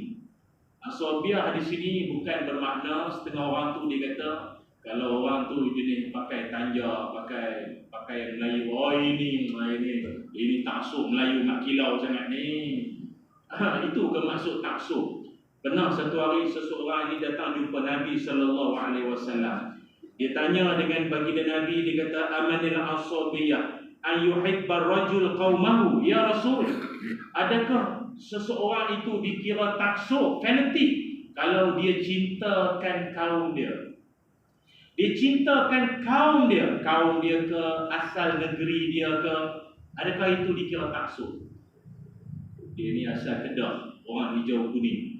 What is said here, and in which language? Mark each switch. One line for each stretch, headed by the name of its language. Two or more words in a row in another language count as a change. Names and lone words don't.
Malay: Asabiyah di sini bukan bermakna setengah orang tu dia kata kalau orang tu jenis pakai tanja, pakai Melayu, ini taksub Melayu mak kilau sangat ni. Itu ke maksud taksub. Pernah satu hari seseorang ini datang jumpa Nabi
Arabic: صلى الله عليه وسلم.
Malay: Dia tanya dengan baginda Nabi, dia kata
Arabic: أمن العصبية أن يحب الرجل قومه، يا رسول,
Malay: adakah seseorang itu dikira taksub, fanatik kalau dia cintakan kaum dia? Dia cintakan kaum dia ke, asal negeri dia ke, adakah itu dikira taksub? Dia ni asal Kedah, orang hijau kuning.